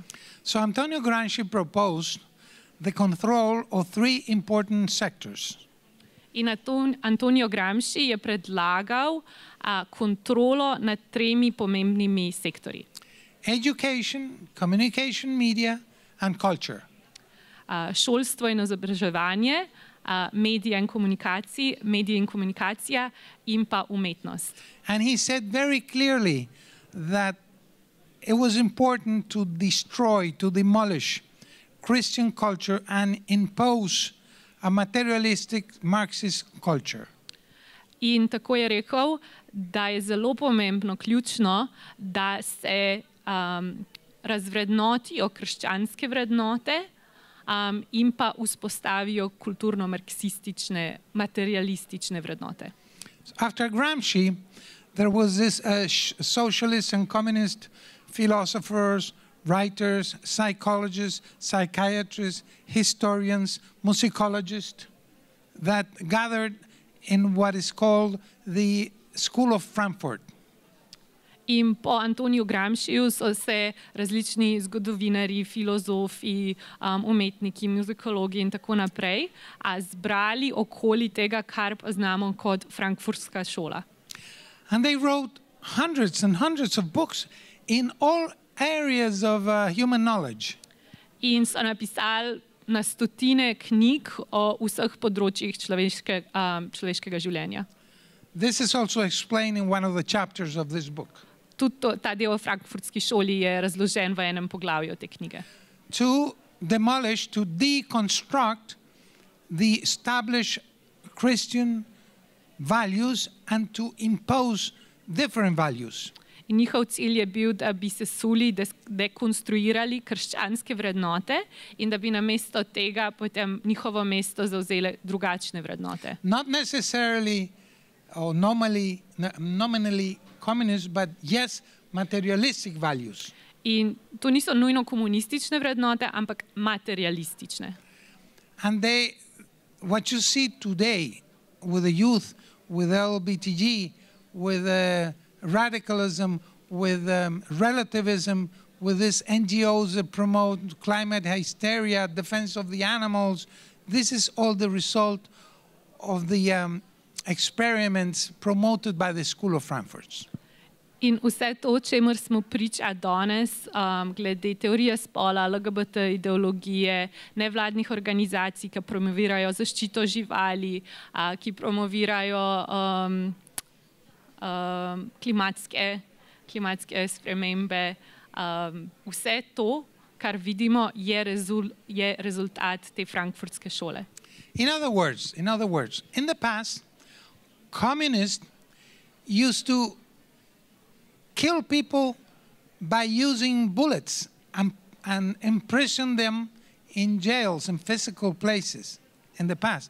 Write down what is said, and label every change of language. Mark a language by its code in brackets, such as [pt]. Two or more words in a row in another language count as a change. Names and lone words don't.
[en] So Antonio Gramsci proposed the control of three important sectors. [sl] In Antonio Gramsci je predlagal kontrolo nad tremi pomembnimi sektorji. [en] Education, communication, media and culture. [sl] Šolstvo in izobraževanje, medije in komunikacija in pa umetnost. [en] And he said very clearly that it was important to destroy, to demolish Christian culture and impose a materialistic Marxist culture. [sl] In tako je rekel, da je zelo pomembno, ključno, da se razvrednotijo krščanske vrednote in pa vzpostavijo kulturno-marksistične, materialistične vrednote. [en] After Gramsci, there was this socialist and communist philosophers, writers, psychologists, psychiatrists, historians, musicologists that gathered in what is called the School of Frankfurt. [sl] In po Antoniju Gramsciju so se različni zgodovinarji, filozofi, umetniki, muzikologi in tako naprej zbrali okoli tega, kar poznamo kot frankfurtska šola. [en] And they wrote hundreds and hundreds of books in all areas of human knowledge. [sl] In so napisali na stotine knjig o vseh področjih človeškega življenja. [en] This is also explained in one of the chapters of this book. [sl] Tudi ta del o frankfurtski šoli je razložen v enem poglavju te knjige. [en] To demolish, to deconstruct the established Christian values and to impose different values. [sl] In njihov cilj je bil, da bi sesuli, dekonstruirali krščanske vrednote in da bi namesto tega potem njihovo mesto zavzele drugačne vrednote. [en] Not necessarily or nominally communist, but yes, materialistic values. [sl] In to niso nujno komunistične vrednote, ampak materialistične. [en] And what you see today with the youth, with LBTG, with radicalism, with relativism, with these NGOs that promote climate hysteria, defense of the animals, this is all the result of the experiments promoted by the School of Frankfurt. [sl] In vse to, čemur smo priča danes, glede teorije spola, LGBT ideologije, nevladnih organizacij, ki promovirajo zaščito živali, ki promovirajo klimatske spremembe, vse to, kar vidimo, je rezultat te frankfurtske šole. [en] In other words, in the past, communists used to kill people by using bullets and imprison them in jails and physical places in the past.